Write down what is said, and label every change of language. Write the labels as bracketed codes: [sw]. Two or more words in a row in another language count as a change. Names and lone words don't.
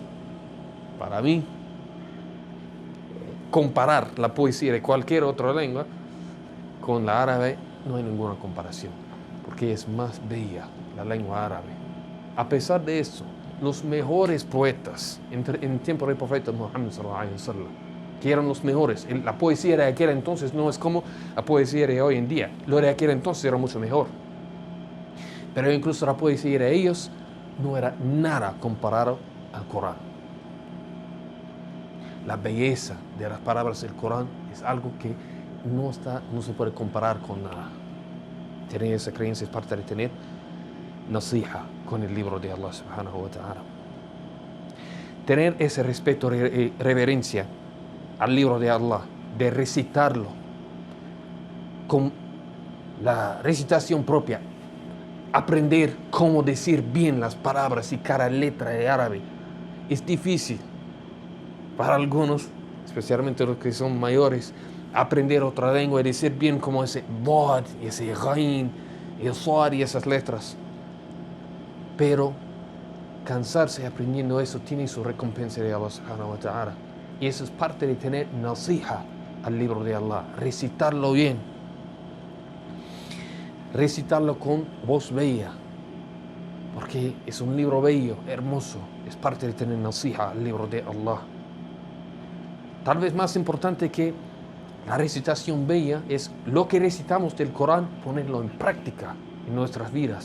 [es] Para mí, comparar la poesía de cualquier otra lengua con la árabe no hay ninguna comparación, porque es más bella la lengua árabe. A pesar de eso, los mejores poetas en el tiempo del profeta Muhammad [ar] صلى الله عليه وسلم, [es] que eran los mejores, la poesía de aquel entonces no es como la poesía de hoy en día. Lo de aquel entonces era mucho mejor, pero incluso la poesía de ellos no era nada comparado al Corán. La belleza de las palabras del Corán es algo que no se puede comparar con nada. Tener esa creencia es parte de tener nasiha con el libro de Allah [ar] سبحانه وتعالى. [es] Tener ese respeto y reverencia al libro de Allah, de recitarlo con la recitación propia, aprender cómo decir bien las palabras y cada letra de árabe. Es difícil para algunos, especialmente los que son mayores, aprender otra lengua y decir bien como ese bod y ese ghain y el suad y esas letras. Pero cansarse aprendiendo eso tiene su recompensa de Allah [ar] سبحانه وتعالى. [es] Y eso es parte de tener nasiha al libro de Allah, recitarlo bien, recitarlo con voz bella, porque es un libro bello, hermoso, es parte de tener nasiha al libro de Allah. Tal vez más importante que la recitación bella es lo que recitamos del Corán, ponerlo en práctica en nuestras vidas.